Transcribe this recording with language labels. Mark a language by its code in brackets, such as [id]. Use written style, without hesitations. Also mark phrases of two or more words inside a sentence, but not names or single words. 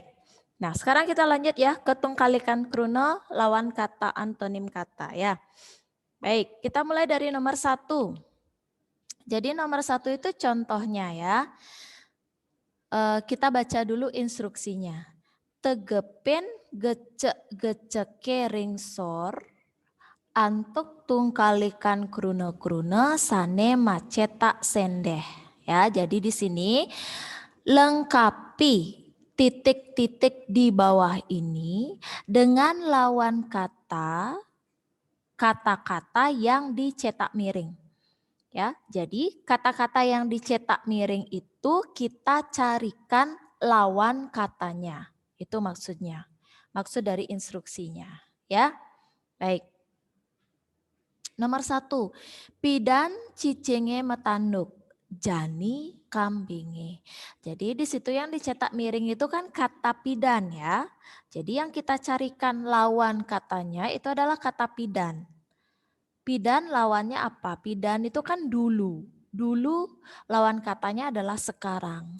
[id] Nah, sekarang kita lanjut ya ke [ban] tungkalikan krune [id] lawan kata antonim kata ya. Baik, kita mulai dari nomor 1. Jadi nomor 1 itu contohnya ya. Kita baca dulu instruksinya. [ban] Tegepin gecek-geceke ringsor antuk tungkalikan krune-krune sane macetak sendeh. [id] Ya, jadi di sini lengkapi titik-titik di bawah ini dengan lawan kata kata-kata yang dicetak miring. Ya, jadi kata-kata yang dicetak miring itu kita carikan lawan katanya. Itu maksudnya. Maksud dari instruksinya, ya. Baik. Nomor 1, [ban] pidan cicenge metanduk, jani kambinge. [id] Jadi di situ yang dicetak miring itu kan kata pidan ya. Jadi yang kita carikan lawan katanya itu adalah kata pidan. Pidan lawannya apa? Pidan itu kan dulu. Dulu lawan katanya adalah sekarang.